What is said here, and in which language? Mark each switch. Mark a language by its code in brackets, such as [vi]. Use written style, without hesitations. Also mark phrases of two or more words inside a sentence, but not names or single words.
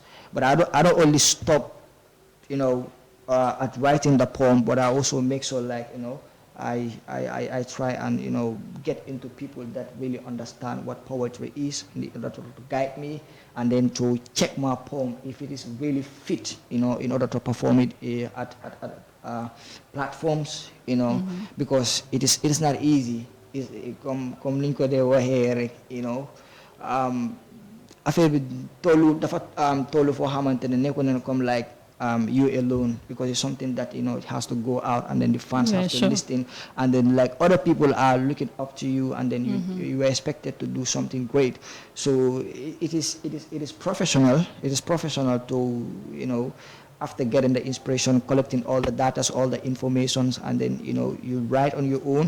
[en] But I don't only stop at writing the poem, but I also make sure, like, I try and get into people that really understand what poetry is, in order to guide me, and then to check my poem if it is really fit, in order to perform it at platforms, because it is not easy. Comme [wo] liñ ko dee waxee rek, affaire bi tollu foo xamante ne nekku na [en] comme like you alone, because it's something that it has to go out, and then the fans have to listen, and then like other people are looking up to you, and then you are expected to do something great. So it is professional. It is professional to after getting the inspiration, collecting all the data, all the informations, and then you write on your own.